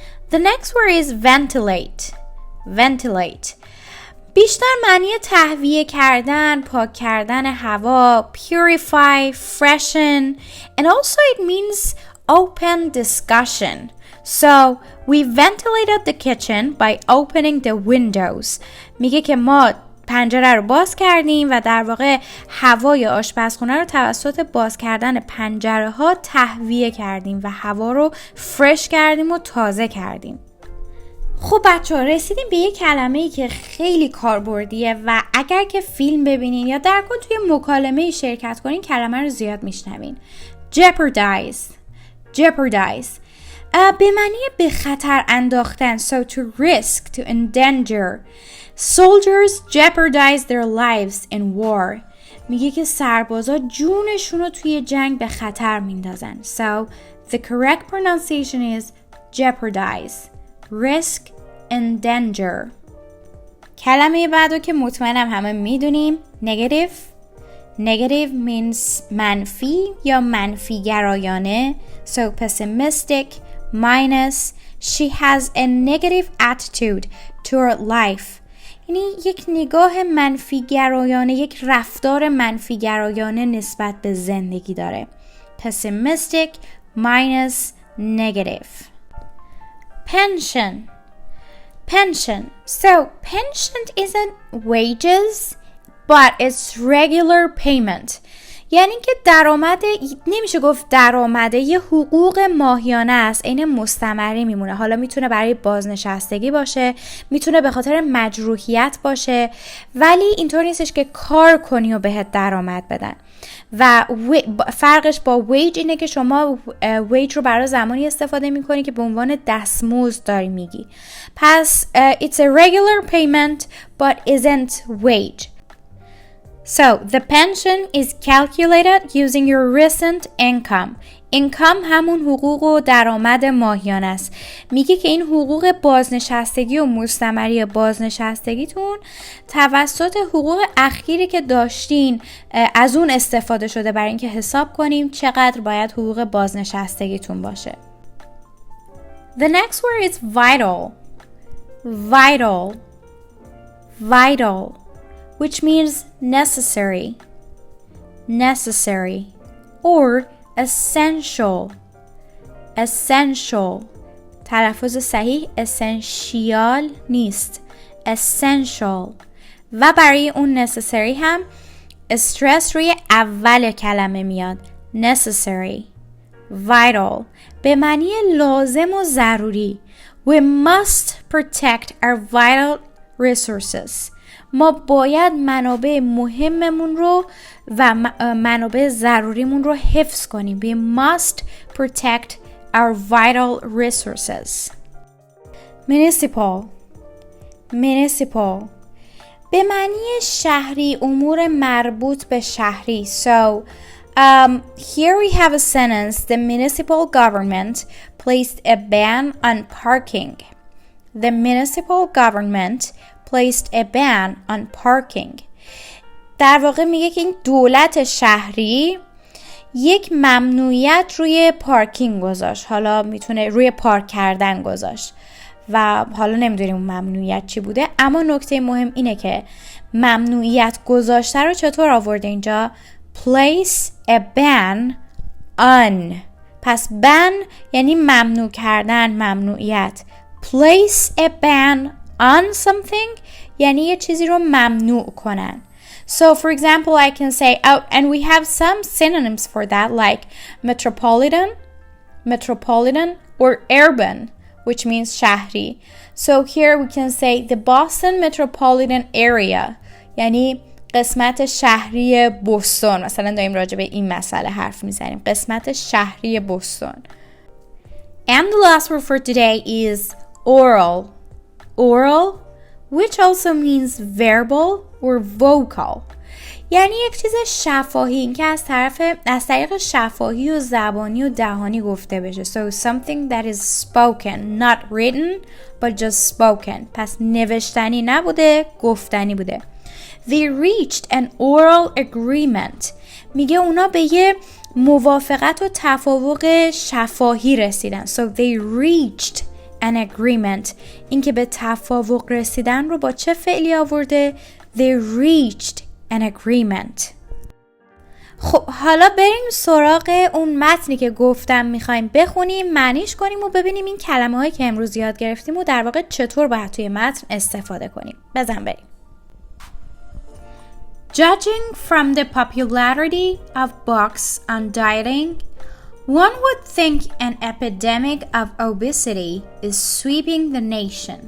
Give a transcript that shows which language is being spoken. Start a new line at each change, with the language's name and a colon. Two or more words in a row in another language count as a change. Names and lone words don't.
English: The next word is ventilate. Ventilate.
Persian: بیشتر معنی تهویه کردن، پاک کردن هوا،
English: purify, freshen, and also it means open discussion. So, we ventilated the kitchen by opening the windows.
Persian: میگه که ما پنجره رو باز کردیم و در واقع هوای آشپزخونه رو توسط باز کردن پنجره ها تهویه کردیم و هوا رو فرش کردیم و تازه کردیم. خب بچه ها رسیدیم به یک کلمه‌ای که خیلی کاربردیه و اگر که فیلم ببینین یا در کل توی مکالمه شرکت کنین کلمه رو زیاد میشنوین.
English: Jeopardize. Jeopardize.
Persian: به معنی به خطر انداختن.
English: So to risk, to endanger. Soldiers jeopardize their lives in war.
Persian: میگه که سربازا جونشون رو توی جنگ به خطر میندازن.
English: So the correct pronunciation is jeopardize. Risk and danger.
Persian: کلمه بعدو که مطمئنم همه میدونیم negative.
English: Negative means
Persian: منفی یا منفی گرایانه.
English: So pessimistic, minus. She has a negative attitude toward life.
Persian: یعنی یک نگاه منفی گرایانه، یک رفتار منفی گرایانه نسبت به زندگی داره.
English: Pessimistic, minus, negative. Pension. Pension. So, pension isn't wages, but it's regular payment.
Persian: یعنی که درآمد نمیشه گفت درآمده، یه حقوق ماهیانه است، عین مستمری میمونه. حالا میتونه برای بازنشستگی باشه، میتونه به خاطر مجروحیت باشه، ولی اینطور نیستش که کار کنی و بهت درآمد بدن. و فرقش با ویج اینه که شما ویج رو برای زمانی استفاده میکنی که به عنوان دستمزد داری میگی.
English: پس it's a regular payment but isn't wage. So, the pension is calculated using your recent income.
Persian: Income همون حقوق و درآمد ماهیانه است. میگه که این حقوق بازنشستگی و مستمری بازنشستگیتون توسط حقوق اخیری که داشتین از اون استفاده شده برای اینکه حساب کنیم چقدر باید حقوق بازنشستگیتون باشه.
English: The next word is vital. Vital. Vital. Which means necessary, necessary, or essential, essential.
Persian: تلفظ صحیح essential نیست، essential. و برای اون necessary هم استرس روی اول کلمه میاد.
English: necessary, vital.
Persian: به معنی لازم و ضروری.
English: We must protect our vital resources.
Persian: ما باید منابع مهممون رو و منابع ضروریمون رو حفظ کنیم.
English: We must protect our vital resources. Municipal. Municipal.
Persian: به معنی شهری، امور مربوط به شهری.
English: So, here we have a sentence. The municipal government placed a ban on parking. The municipal government placed a ban on parking.
Persian: در واقع میگه که این دولت شهری یک ممنوعیت روی پارکینگ گذاشت. حالا میتونه روی پارک کردن گذاشت و حالا نمیدونیم اون ممنوعیت چی بوده، اما نکته مهم اینه که ممنوعیت گذاشته رو چطور آورده اینجا؟
English: place a ban on.
Persian: پس ban یعنی ممنوع کردن، ممنوعیت.
English: place a ban on something
Persian: یعنی یه چیزی رو ممنوع کنن.
English: So for example I can say and we have some synonyms for that like metropolitan or urban which means شهری. So here we can say the Boston metropolitan area
Persian: یعنی قسمت شهری بوستون. مثلا داریم راجع به این مسئله حرف میزنیم، قسمت شهری بوستون.
English: And the last word for today is oral. Oral, which also means verbal or vocal.
Persian: یعنی یک چیز شفاهی، این که از طریق شفاهی و زبانی و دهانی گفته بشه.
English: So something that is spoken, not written, but just spoken.
Persian: پس نوشتنی نبوده، گفتنی بوده.
English: They reached an oral agreement.
Persian: میگه اونا به یه موافقت و توافق شفاهی رسیدن.
English: So they reached an agreement.
Persian: این که به توافق رسیدن رو با چه فعلی آورده؟
English: They reached an agreement.
Persian: خب حالا بریم سراغ اون متنی که گفتم میخوایم بخونیم، معنیش کنیم و ببینیم این کلمه هایی که امروز یاد گرفتیم و در واقع چطور باید توی متن استفاده کنیم. بزن بریم.
English: Judging from the popularity of books on dieting, one would think an epidemic of obesity is sweeping the nation.